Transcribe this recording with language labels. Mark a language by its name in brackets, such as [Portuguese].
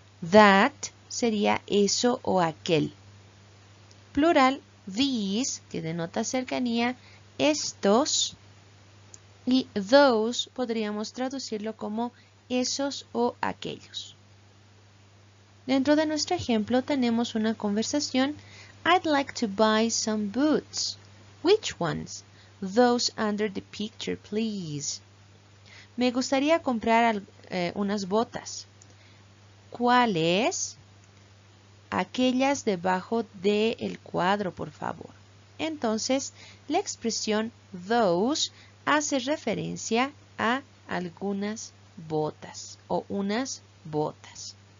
[Spanish] That sería eso o aquel. Plural, these, que denota cercanía, estos. Y those podríamos traducirlo como esos o aquellos. Dentro de nuestro ejemplo tenemos una conversación. [English] I'd like to buy some boots. Which ones? Those under the picture, please. [Spanish] Me gustaría comprar unas botas. ¿Cuáles? Aquellas debajo del cuadro, por favor. Entonces, la expresión those hace referencia a algunas botas o unas botas.